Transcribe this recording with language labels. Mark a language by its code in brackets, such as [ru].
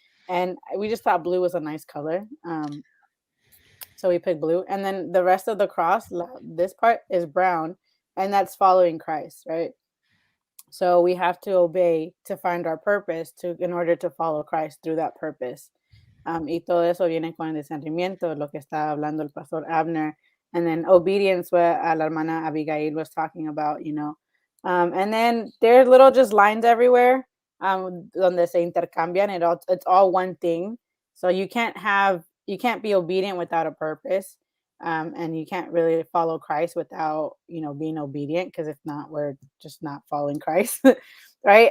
[en] And we just thought blue was a nice color. So we picked blue. And then the rest of the cross, this part is brown, and that's following Christ, right? So we have to obey to find our purpose in order to follow Christ through that purpose. [es] Y todo eso viene con el discernimiento, lo que está hablando el pastor Abner. [en] And then obedience, what [es] la hermana [en] Abigail was talking about, you know. And then there's little just lines everywhere [es] donde se intercambian. [en] It's all one thing. So you can't be obedient without a purpose. And you can't really follow Christ without, you know, being obedient, because if not, we're just not following Christ. Right.